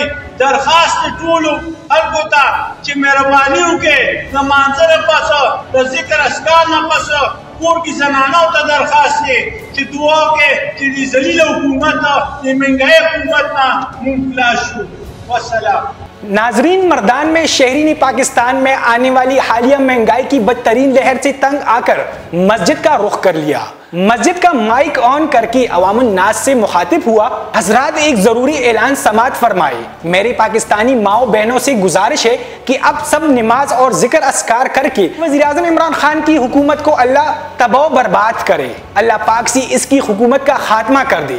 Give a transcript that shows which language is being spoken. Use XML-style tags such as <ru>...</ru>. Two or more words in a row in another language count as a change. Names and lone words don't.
<ps>درخواست ټولو خلکو ته چې مهرباني وکړئ د لمانځه نه پس د ذکر اذکار نه پس کور کې زنانو ته درخواست دی چې دعا وکړئ چې د ذلیله حکومت د مهنګایۍ حکومت نه مونږ خلاص شو۔ والسلام۔</ps> <ur>ناظرین، مردان میں شہری نے پاکستان میں آنے والی حالیہ مہنگائی کی بدترین لہر سے تنگ آ کر مسجد کا رخ کر لیا۔ مسجد کا مائک آن کر کے عوام الناس سے مخاطب ہوا۔ حضرات، ایک ضروری اعلان سماعت فرمائے۔ میرے پاکستانی ماؤں بہنوں سے گزارش ہے کہ اب سب نماز اور ذکر اذکار کر کے وزیر اعظم عمران خان کی حکومت کو اللہ تباہ و برباد کرے، اللہ پاک سے اس کی حکومت کا خاتمہ کر دے۔</ur>